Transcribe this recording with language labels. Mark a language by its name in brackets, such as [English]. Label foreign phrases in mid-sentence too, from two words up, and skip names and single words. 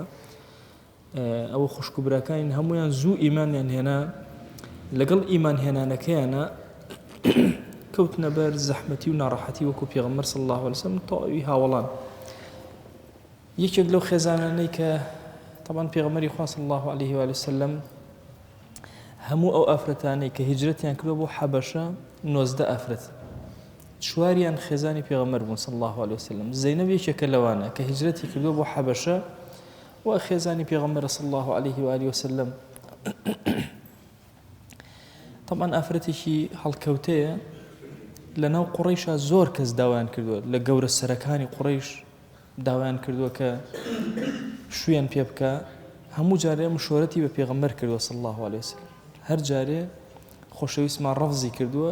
[Central Kurdish] ئەوە خوشک و براکانی هەموویان زوو ئیمانیان هێنا. لەگەڵ ئیمان هێنانەکەیانە کەوتنە بەر زەحمەتی و ناڕەحەتی وەکو پێغەمبەر [Arabic] صلی الله عليه وسلم [Central Kurdish] تەواوی هاوڵان. یەکێک لەو خێزانانەی کە طبعاً پێغەمبەری خوا [Arabic] صلی الله عليه وآله وسلم [Central Kurdish] هەموو ئەو ئافرەتانەی کە هیجرەتیان کردووە بۆ حەبەشە 19 ئافرەت، چواریان خێزانی پێغەمبەر بوون [Arabic] صلی الله عليه وسلم. [Central Kurdish] زەینەب یەکێکە لەوانە کە هیجرەتی کردووە بۆ حەبەشە و خێزانی پێغەمبەر [Arabic] صلی الله عليه وآله وسلم. [Central Kurdish] طبعا ئافرەتێکی هەڵکەوتەیە لەناو قوڕەیشە زۆر کەس داوایان کردووە، لە گەورە سەرەکانی قوڕەیش داوایان کردووە کە شوێن پێ بکە. هەموو جارێ مشورەتی بە پێغەمبەر کردووە [Arabic] صلی الله عليه وسلم، [Central Kurdish] هەر جارێ خۆشەویستمان ڕەفزی کردووە.